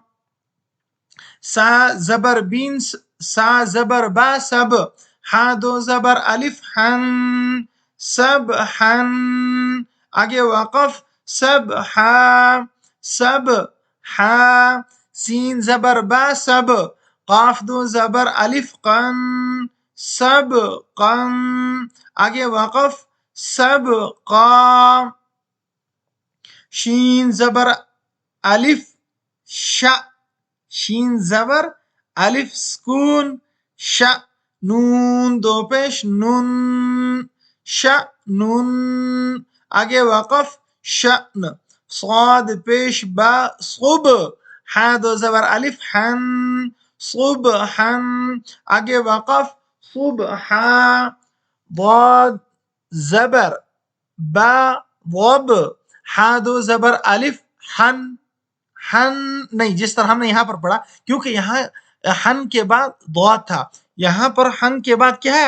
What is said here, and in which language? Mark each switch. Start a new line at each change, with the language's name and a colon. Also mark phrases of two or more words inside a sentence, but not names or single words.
Urdu: سا زبر بین، سا زبر با سب، ہا دو زبر الف حن، سب حن، آگے وقف سب حا، سب حا. سین زبر با سب، قاف دو زبر الف قن، سب قن، آگے وقف سب قا. شین زبر الف ش، شین زبر الف سکون ش، نون دو پیش نن، شأنن، آگے وقف شأن. صاد پیش با صب، ہا دو زبر الف حن، صبحن، آگے وقف صبحا. ضاد زبر با ضب، ہا دو زبر الف حن، حن نہیں، جس طرح ہم نے یہاں پر پڑھا، کیونکہ یہاں حن کے بعد ضاد تھا، یہاں پر حن کے بعد کیا ہے؟